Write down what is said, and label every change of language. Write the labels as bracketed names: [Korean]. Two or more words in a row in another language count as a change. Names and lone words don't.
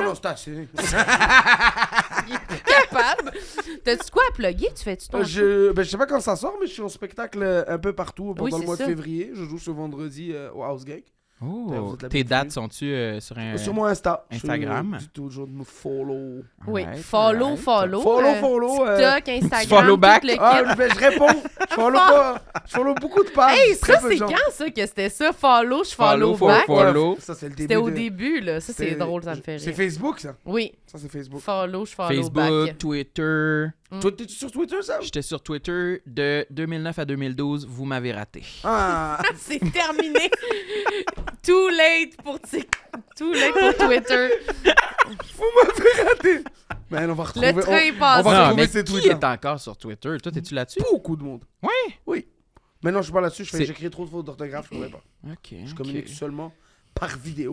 [French] non, c'est assez. Capable. T'as-tu quoi à plugger? Tu fais-tu ton show? Je sais pas quand ça sort, mais je suis en spectacle un peu partout pendant Oui, le c'est mois ça. de février. Je joue ce vendredi au House Gang. Vous Oh, êtes la tes bienvenue. dates sont-tu sur un... Sur mon Insta. Instagram. Dites toujours de me follow. Oui, Alright, follow. alright. Follow. TikTok, Instagram, [English] follow back? [French] tout le Ah, kit. ben, je réponds. Je follow pas. Je follow beaucoup de pages. Hey, très ça, peu de c'est gens. quand, ça, que c'était ça? Follow, je follow Follow, back. follow. Ça, c'est le début. C'était au de- début, là. Ça, c'est c'était- drôle, ça me fait C'est rire. Facebook, ça. Oui, Ça, c'est Facebook. follow, je follow Facebook, back. Twitter. Toi, t'es-tu sur Twitter, ça? J'étais sur Twitter de 2009 à 2012. Vous m'avez raté. Ah. C'est terminé. [English] Too late pour Twitter. [French] Ben, on va retrouver. Le train est on passé. va Non, retrouver mais ces qui tweets-là. est encore sur Twitter? Toi, t'es-tu là-dessus? Beaucoup de monde. Oui? Mais non, je suis pas là-dessus. C'est- J'écris trop de fautes d'orthographe, je pourrais pas. OK. Je communique seulement par vidéo.